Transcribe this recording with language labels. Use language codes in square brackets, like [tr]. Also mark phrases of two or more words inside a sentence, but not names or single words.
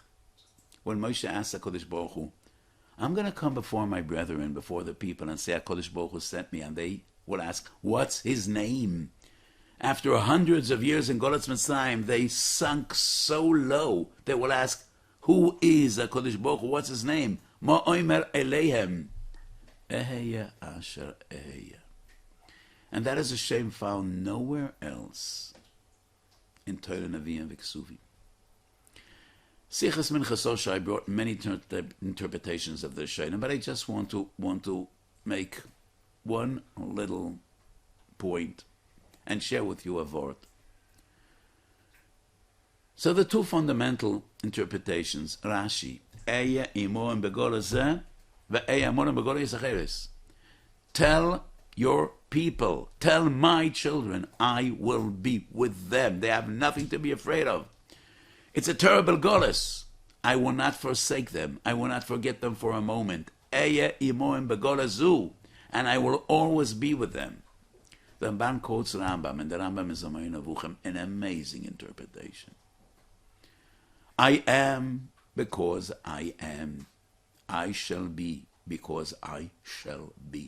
[en] When Moshe asked [he] HaKadosh Baruch Hu, [en] I'm going to come before my brethren, before the people, and say [he] HaKadosh Baruch Hu [en] sent me, and they will ask, what's his name? After hundreds of years in [he] Golatz Mitzrayim, [en] they sunk so low, they will ask, who is [he] HaKadosh Baruch Hu? [en] What's his name? [he] Ma oimer eleihem, eheya asher eheya. [en] And that is a shame found nowhere else in Torah, Nevi'im, and V'Ksuvim. [he] Sichas Minchas Osha, [en] I brought many interpretations of this shayna, but I just want to make one little point and share with you a word. So the two fundamental interpretations, Rashi, [he] Eya imoim begola zeh, ve'eya amorim begola yisacheres. [en] Tell your people, tell my children, I will be with them. They have nothing to be afraid of. It's a terrible golus. I will not forsake them. I will not forget them for a moment. [he] Eya imoim begola zu, [en] and I will always be with them. The Ramban quotes Rambam, and the Rambam is an amazing interpretation. I am because I am. I shall be because I shall be.